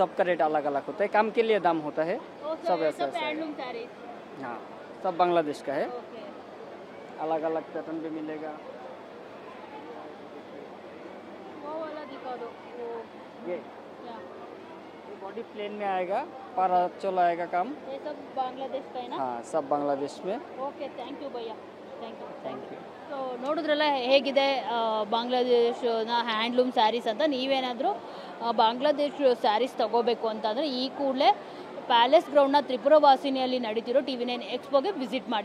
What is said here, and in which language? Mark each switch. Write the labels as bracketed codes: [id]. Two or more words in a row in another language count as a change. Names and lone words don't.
[hi] सबका रेट अलग अलग होता है, काम के लिए दाम होता है. सब ऐसा हाँ, सब बांग्लादेश का है. अलग अलग पैटर्न भी मिलेगा. ये [en] body plain [hi] में आएगा, पर चला आएगा काम. ये सब बांग्लादेश का है ना? हाँ, सब बांग्लादेश में. [en] OK, thank you ಭಯ್ಯ, thank you. [kn] ಸೊ ನೋಡಿದ್ರಲ್ಲ ಹೇಗಿದೆ ಬಾಂಗ್ಲಾದೇಶನ [en] handloom sarees [kn] ಅಂತ. ನೀವೇನಾದರೂ ಬಾಂಗ್ಲಾದೇಶ್ ಸ್ಯಾರೀಸ್ ತಗೋಬೇಕು ಅಂತಂದರೆ ಈ ಕೂಡಲೇ ಪ್ಯಾಲೇಸ್ ಗ್ರೌಂಡ್ನ ತ್ರಿಪುರ ವಾಸಿನಿಯಲ್ಲಿ ನಡೀತಿರೋ TV9 ಎಕ್ಸ್ಪೋಗೆ ವಿಸಿಟ್ ಮಾಡಿ.